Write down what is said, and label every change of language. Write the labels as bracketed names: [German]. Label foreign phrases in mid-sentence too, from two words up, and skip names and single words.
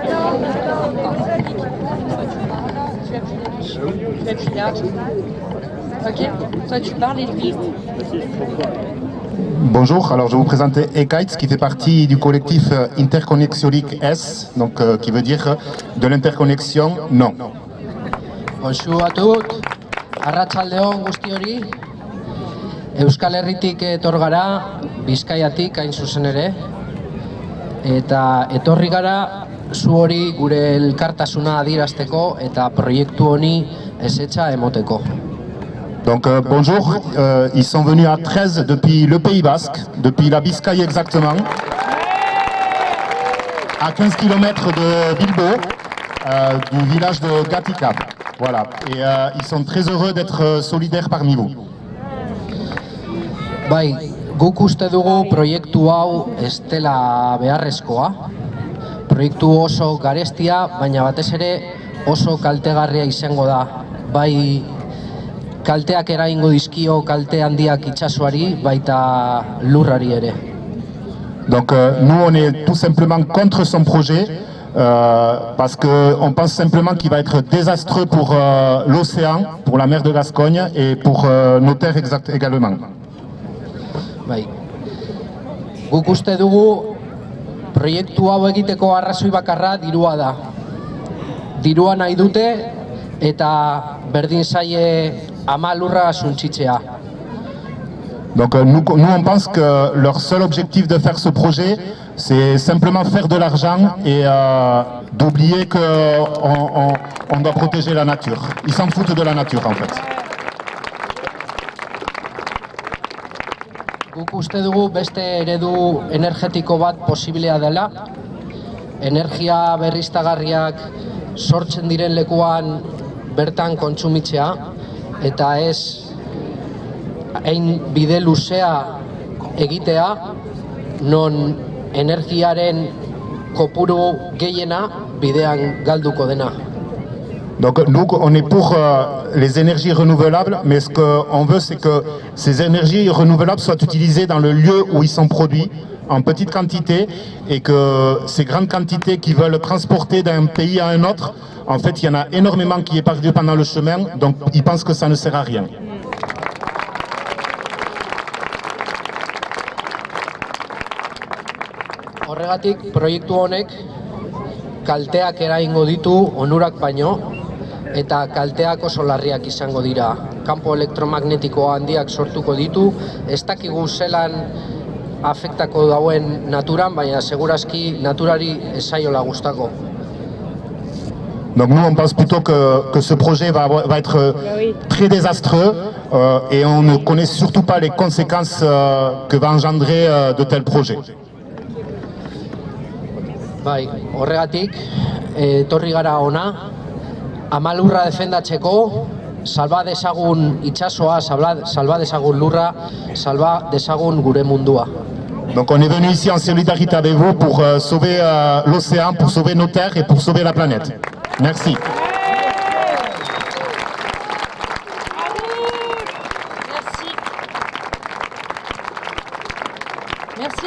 [French] Ok, toi tu parles et lui. Bonjour, alors je vais vous présenter EKAITS qui fait partie du collectif Interconnexionique S, donc qui veut dire de l'interconnexion non. Bonjour à tous, [Basque] arratsaldeon guzti hori. Euskal Herritik etor gara, Bizkaiatik hain zuzen ere, eta etorri gara zu hori gure elkartasuna adierazteko eta proiektu honi ezetza emoteko. [French] Donc bonjour, ils sont venus à 13 depuis le Pays Basque, depuis la Biscaye exactement, à 15 km de Bilbao, du village de Gatikab. Voilà, et ils sont très heureux d'être solidaires parmi vous. [Basque] Bai, guk uste dugu proiektu hau ez dela beharrezkoa. Proiektu oso garestia, baina batez ere oso kaltegarria izango da. Bai, kalteak eragingo dizkio kalte handiak itsasoari baita lurrari ere. [French] Donc nous on est tout simplement contre son projet parce qu'on pense simplement qu'il va être désastreux pour l'océan, pour la mer de Gascogne et pour nos terres également. [Basque] Bai. Guk uste dugu proiektu hau egiteko arrazoi bakarra dirua da. Dirua nahi dute eta berdin zaie ama lurra suntsitzea. [French] Donc nous on pense que leur seul objectif de faire ce projet c'est simplement faire de l'argent et d'oublier qu'on doit protéger la nature. Ils s'en foutent de la nature en fait. [Basque] Guk uste dugu beste eredu energetiko bat posiblea dela. Energia berriztagarriak sortzen diren lekuan bertan kontsumitzea eta ez hain bide luzea egitea non energiaren kopuru gehiena bidean galduko dena. [French] Donc nous, on est pour les énergies renouvelables, mais ce qu'on veut, c'est que ces énergies renouvelables soient utilisées dans le lieu où ils sont produits, en petite quantité, et que ces grandes quantités qui veulent transporter d'un pays à un autre, en fait, il y en a énormément qui est perdu pendant le chemin, donc ils pensent que ça ne sert à rien. [Basque] Horregatik, proiektu honek kalteak eragingo ditu onurak baino, eta kalteak oso larriak izango dira. Kanpo elektromagnetiko handiak sortuko ditu, ez dakigu zelan afektako dauen naturan, baina segurazki naturari ez zaiola gustako. [French] Donc nous on pense plutôt que ce projet va être très désastreux et on ne connaît surtout pas les conséquences que va engendrer de tels projets. [Basque] Bai, horregatik, etorri gara ona, ama lurra defendatzeko, salba dezagun itsasoa, salba dezagun lurra, salba dezagun gure mundua. [French] Donc on est venu ici en solidarité avec vous pour sauver l'océan, pour sauver nos terres et pour sauver la planète. Merci. Merci.